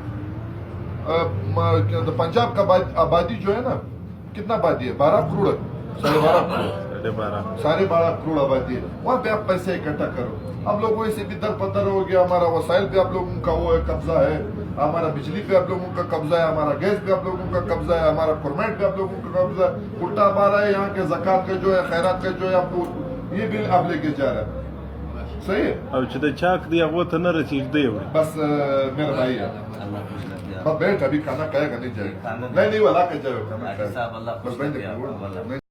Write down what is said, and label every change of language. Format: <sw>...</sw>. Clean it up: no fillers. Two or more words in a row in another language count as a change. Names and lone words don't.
<ur>پنجاب کا آبادی جو ہے نا کتنا آبادی ہے 12 کروڑ 12.5 کروڑ آبادی ہے وہاں پہ آپ پیسے اکٹھا کرو ہم لوگوں سے بھی در پتر ہو گیا ہمارا وسائل پہ آپ لوگوں کا وہ قبضہ ہے ہمارا بجلی پہ آپ لوگوں کا قبضہ ہے ہمارا گیس پہ آپ لوگوں کا قبضہ ہے ہمارا پرمٹ پہ آپ لوگوں کا قبضہ ہے الٹا ہمارا ہے یہاں کے زکوٰۃ کا جو ہے خیرات کا جو ہے آپ کو یہ بل آپ لے کے جا رہے ہیں صحیح ہے</ur> <ps>او چې د چاک دی هغه ته نه رسیږي</ps> <ur>بس میرا بھائی ہے بیٹھ ابھی کھانا کھائے گا نہیں جائے گا نہیں والا کہ جائے گا صاحب اللہ</ur>